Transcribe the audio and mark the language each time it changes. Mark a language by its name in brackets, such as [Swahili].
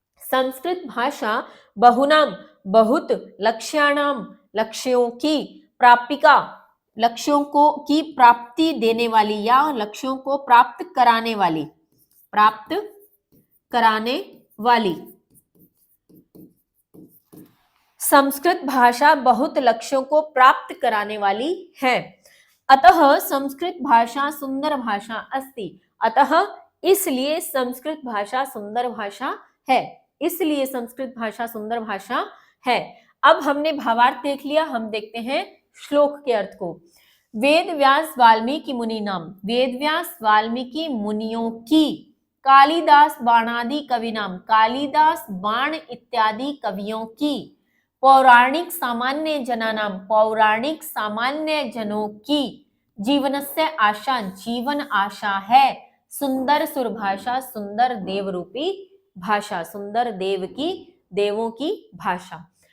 [Hindi] संस्कृत भाषा बहुनाम बहुत, लक्ष्याणाम लक्ष्यों की, प्रापिका लक्ष्यों को की प्राप्ति देने वाली या लक्ष्यों को प्राप्त कराने वाली, प्राप्त कराने वाली। संस्कृत भाषा बहुत लक्ष्यों को प्राप्त कराने वाली है। [Sanskrit] अतः संस्कृत भाषा सुंदर भाषा अस्ति। [Hindi] अतः इसलिए संस्कृत भाषा सुंदर भाषा है, इसलिए संस्कृत भाषा सुंदर भाषा है। अब हमने भावार्थ देख लिया, हम देखते हैं श्लोक के अर्थ को। वेद व्यास वाल्मीकि मुनि नाम, वेद व्यास वाल्मीकि मुनियों की, कालिदास बाणादि कवि नाम, कालिदास बाण इत्यादि कवियों की, पौराणिक सामान्य जनानाम, पौराणिक सामान्य जनों की, जीवनस्य आशा, जीवन आशा है, सुंदर सुरभाषा, सुंदर देव रूपी भाषा, सुंदर देव की, देवों की भाषा।